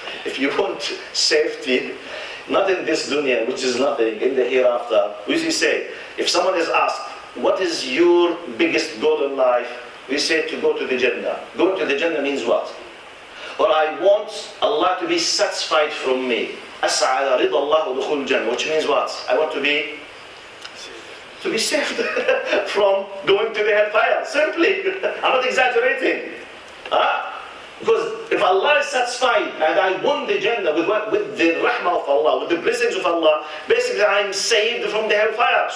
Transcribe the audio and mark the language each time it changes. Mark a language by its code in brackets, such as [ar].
[en] If you want safety, not in this dunya, which is nothing, in the hereafter, we say, if someone is asked, what is your biggest goal in life? We say to go to the Jannah. Going to the Jannah means what? Or I want Allah to be satisfied from me. [ar] أسعى على رضا الله ودخول الجنة, [en] which means what? I want to be saved from going to the hellfire. Simply, I'm not exaggerating. Because if Allah is satisfied and I won the Jannah with the rahmah of Allah, with the blessings of Allah, basically I'm saved from the hellfire.